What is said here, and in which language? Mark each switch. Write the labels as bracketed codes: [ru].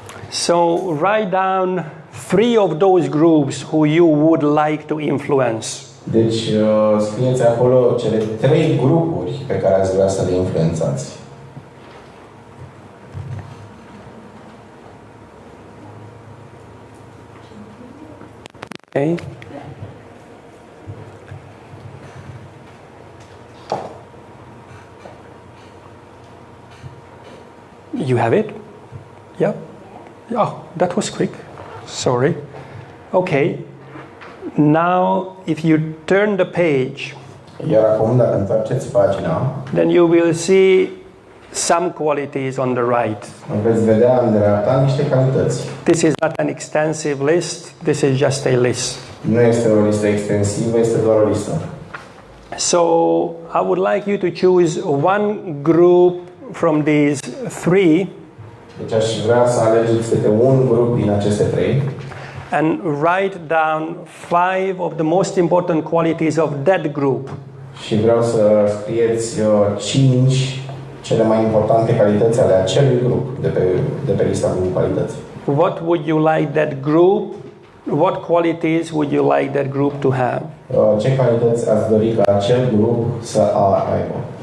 [en] So write down 3 of those groups who you would like to influence. [ro] Deci scrieți acolo cele 3 grupuri pe care ați vrea să le influențați. [en] Okay. You have it? Yeah? Oh, that was quick. Sorry. Okay. Now, if you turn the page, [ro] Iar acum, dacă întoarceți pagina, [en] then you will see some qualities on the right. [ro] veți vedea în dreapta niște calități. [en] This is not an extensive list, this is just a list. [ro] Nu este o listă extensivă, este doar o listă. [en] So, I would like you to choose one group from these 3 [ro] Deci aș vrea să alegeți câte un grup din aceste 3 [en] and write down 5 of the most important qualities of that group. [ro] și vreau să scrieți 5 cele mai importante calități ale acelui grup de pe lista cu calități. [en] What would you like that group? What qualities would you like that group to have? [ro] Ce calități ați dori ca acel grup să aibă?